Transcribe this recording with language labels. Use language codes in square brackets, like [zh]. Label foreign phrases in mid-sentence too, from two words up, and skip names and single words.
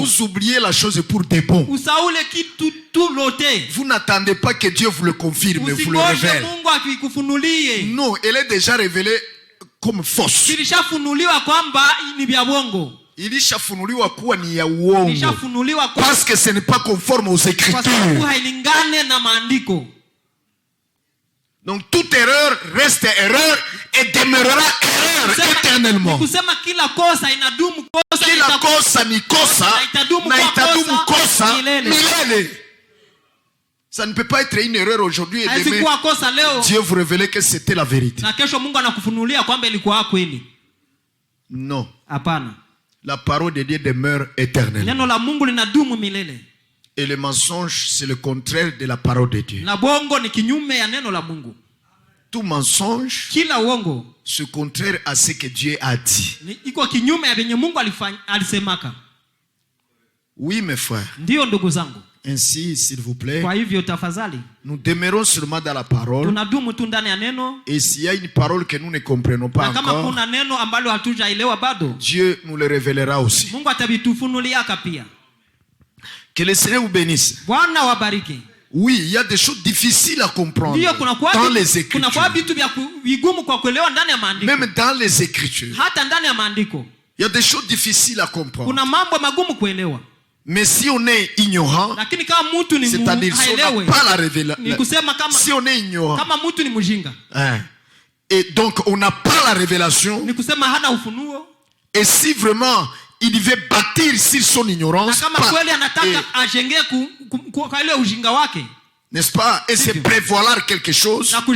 [fr] vous oubliez la chose pour des bons. [sw] Usaule kitu tu lote. [fr] Vous n'attendez pas que Dieu vous le confirme, vous le révèle. [sw] Mungu akikufunulie. [fr] Non, elle est déjà révélée comme fausse. [sw] Ilishafunuliwa kwamba ni vya bongo. Ilishafunuliwa kuwa ni ya uongo. Ilishafunuliwa kwa [fr] parce que ce n'est pas conforme aux [sw] kwa [fr] Écritures. [sw] sababu hailingane na maandiko. [fr] Donc toute erreur reste erreur et demeurera erreur éternellement. [sw] Kusema kila kosa inadumu kosa. Kila kosa ni kosa na itadumu kosa milele. [fr] Ça ne peut pas être une erreur aujourd'hui et demain Dieu vous révélait que c'était la vérité. [sw] Na kesho Mungu anakufunulia kwamba ilikuwa kweli. [fr] Non. [sw] Hapana. [fr] La parole de Dieu demeure éternelle. [sw] Neno la Mungu linadumu milele. [fr] Et le mensonge, c'est le contraire de la parole de Dieu. [sw] Na bongo ni kinyume ya neno la Mungu. [fr] Tout mensonge, [sw] kila uongo, [fr] c'est contraire à ce que Dieu a dit. [sw] Iko kinyume ya venye Mungu alisemaka. [fr] Oui, mes frères. [sw] Ndio ndugu zangu. [fr] Ainsi, s'il vous plaît, [sw] kwa hivyo tafadhali, [fr] nous demeurons seulement dans la parole. [sw] Tunadumu tu ndani ya neno. [fr] Et s'il y a une parole que nous ne comprenons pas [sw] kama [fr] encore, [sw] kuna neno ambalo hatujaelewa bado, [fr] Dieu nous le révélera aussi. [sw] Mungu atabitufunuliaka pia. [fr] Que le Seigneur vous bénisse. [sw] Bwana wabariki. [fr] Oui, il y a des choses difficiles à comprendre dans les Écritures. Même dans les Écritures, il y a des choses difficiles à comprendre. Mais si on est ignorant, c'est-à-dire si on n'a pas la révélation, si on est ignorant, et donc on n'a pas la révélation, et si vraiment il devait bâtir sur son ignorance, n'est-ce pas, et se prévaloir quelque chose,